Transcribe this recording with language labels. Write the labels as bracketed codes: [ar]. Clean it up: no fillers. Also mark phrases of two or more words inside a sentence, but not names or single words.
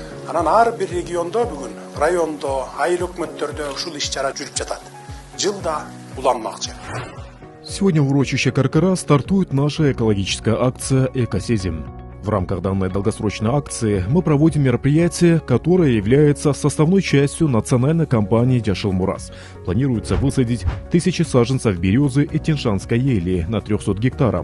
[ky] Анан ар бир региондо бүгүн райондо, айыл өкмөттөрдө ушул иш-чара жүрүп жатат. Жылда уланмакчы. [ru] Сегодня в урочище Каркара стартует наша экологическая акция «Экосезим». В рамках данной долгосрочной акции мы проводим мероприятие, которое является составной частью национальной кампании «Джашилмурас». Планируется высадить 1000 саженцев березы и тяньшанской ели на 300 гектаров.